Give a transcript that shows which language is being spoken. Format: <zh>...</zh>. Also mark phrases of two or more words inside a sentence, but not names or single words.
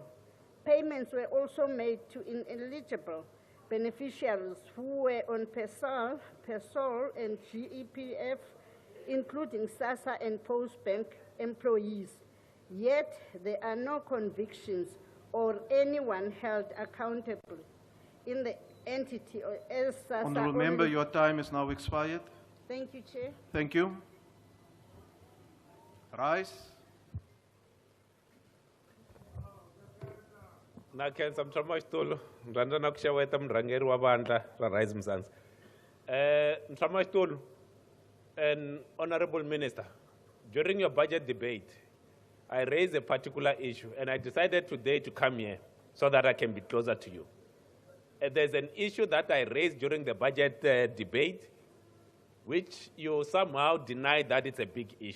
<en>Payments were also made to ineligible beneficiaries who were on PESOL and GEPF, including SASSA and Postbank employees. Yet there are no convictions or anyone held accountable in the entity or as SASSA. Honourable Member, your time is now expired. Thank you, Chair. Thank you. Rise.</en> <ts>Nakhensa mtshamaxitulu ndirhandza na ku xeweta murhangeri wa vandla ra Rise Mzansi.</ts> <en>Mtshamaxitulu and Honourable Minister, during your budget debate, I raised a particular issue, and I decided today to come here so that I can be closer to you. There's an issue that I raised during the budget debate, which you somehow denied that it's a big issue.</en>